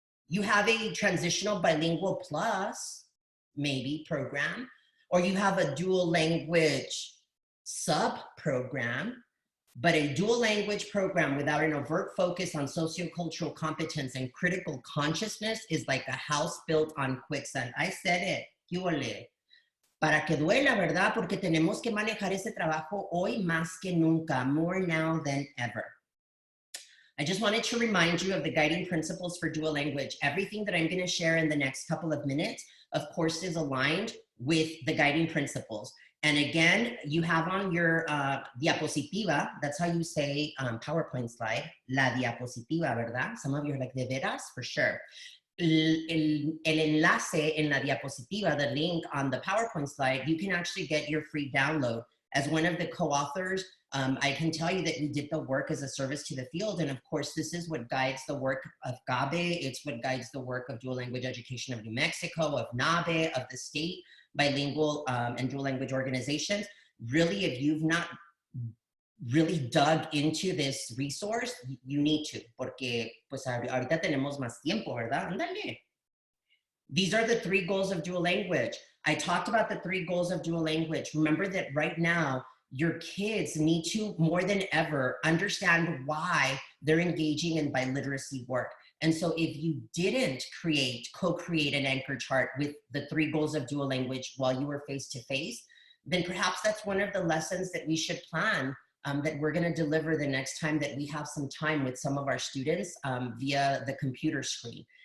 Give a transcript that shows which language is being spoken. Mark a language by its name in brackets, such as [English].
[English] You have a transitional bilingual plus, maybe, program, or you have a dual language sub-program, but a dual language program without an overt focus on sociocultural competence and critical consciousness is like a house built on quicksand. I said it, [Spanish] ¿qué ole? Para que duela, ¿verdad? Porque tenemos que manejar ese trabajo hoy más que nunca, [English] more now than ever. I just wanted to remind you of the guiding principles for dual language. Everything that I'm going to share in the next couple of minutes, of course, is aligned with the guiding principles. And again, you have on your diapositiva, that's how you say PowerPoint slide, [Spanish] la diapositiva, ¿verdad? [English] Some of you are like, [Spanish] de veras? [English] For sure. [Spanish] El enlace en la diapositiva, [English] the link on the PowerPoint slide, you can actually get your free download. As one of the co-authors, I can tell you that we did the work as a service to the field. And of course, this is what guides the work of CABE. It's what guides the work of dual language education of New Mexico, of NABE, of the state bilingual and dual language organizations. Really, if you've not really dug into this resource, you need to, [Spanish] porque pues ahorita tenemos más tiempo, ¿verdad? Ándale. [English] These are the 3 goals of dual language. I talked about the 3 goals of dual language. Remember that right now, your kids need to, more than ever, understand why they're engaging in biliteracy work. And so if you didn't co-create an anchor chart with the 3 goals of dual language while you were face-to-face, then perhaps that's one of the lessons that we should plan that we're gonna deliver the next time that we have some time with some of our students via the computer screen.